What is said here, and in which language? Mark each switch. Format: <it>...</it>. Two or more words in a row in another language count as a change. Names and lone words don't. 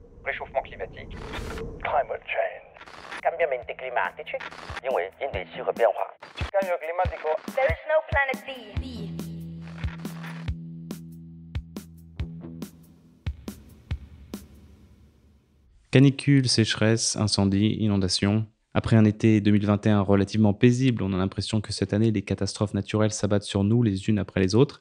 <fr>réchauffement climatique.</fr> <en>Climate change.</en> <it>Cambiamenti climatici.</it> <zh>因为应对气候变化。</zh> <es>Cambio climatico.</es> <en>There's no planet B.</en> <fr>Canicule, sécheresse, incendies, inondations. Après un été 2021 relativement paisible, on a l'impression que cette année, les catastrophes naturelles s'abattent sur nous les unes après les autres.</fr>